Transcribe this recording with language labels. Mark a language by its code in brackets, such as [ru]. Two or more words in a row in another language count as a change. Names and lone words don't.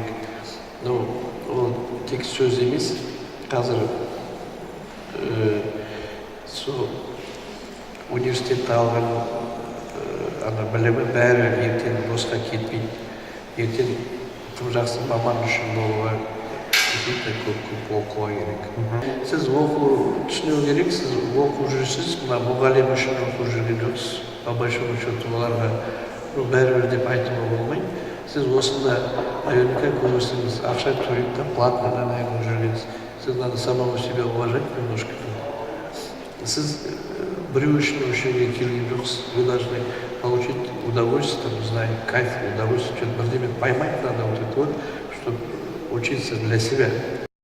[kk] Но ол тек сөз емес, қазір сол университетті алған білімі бәрі ертең босқа кетпейді. Ертең тым жақсы маман үшін болуға көп оқуға керек. Сіз оқу түсіну керек, сіз оқу жүрсіз, мына мұғалім үшін оқу жүрген жоқсыз. [ru] По большому счету [kk] оларға бәрібір деп айтуға болмайды. Сіз осында наверняка көрсеңіз, ақша төлейді да платно жүргенсіз. [ru] Сіз надо самого себя уважать немножко. [kk] Сіз біреу үшін осы жерге келген жоқсыз. [ru] Вы должны получить удовольствие, не знаю, кайф, удовольствие, что-то бірдеме поймать надо вот это вот, чтобы учиться для себя.